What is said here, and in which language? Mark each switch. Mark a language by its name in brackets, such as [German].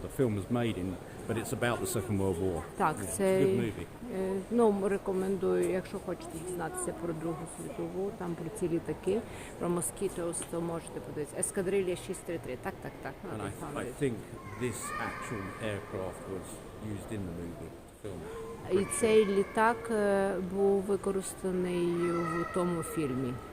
[English] The film was made but it's about the Second World War. [Ukrainian] Так, [English] Yeah, it's a [Ukrainian] це, [English] good movie. [Ukrainian] ну, рекомендую, якщо хочете дізнатися про Другу світову, там про ці літаки, про Mosquitoes, то можете подивитися. Ескадрилья 633, так. [English] And I think this actual aircraft was used in the movie, the film. [Ukrainian] І цей літак був використаний в тому фільмі.